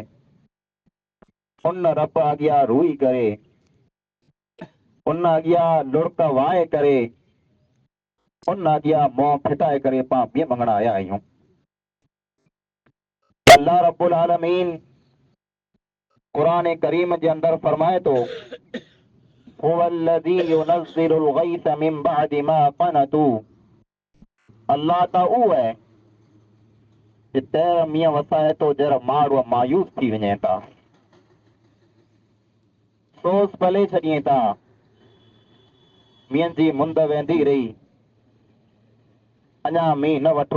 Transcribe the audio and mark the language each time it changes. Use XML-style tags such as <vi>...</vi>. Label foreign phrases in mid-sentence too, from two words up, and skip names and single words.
<sd>उन रब अॻियां रूई करे, उन अॻियां लुड़क वाहे करे, उन अॻियां मुंहुं फिटाए करे पाण ॿिए मंगण आया आहियूं।</sd> <ar>الله رب العالمين</ar> <sd>क़ुरान करीम जे अंदर फरमाए थो,</sd> <ar>هو الذي ينزل الغيث من بعد ما قنطوا.</ar> <sd>अल्लाह त उहो आहे जिते मींहं वसाए थो जहिड़ा माण्हू मायूस थी वञे था, सोच पले छॾिए था। मींहं जी मुंद वेंदी रही, अञा मींहुं न वठो।</sd>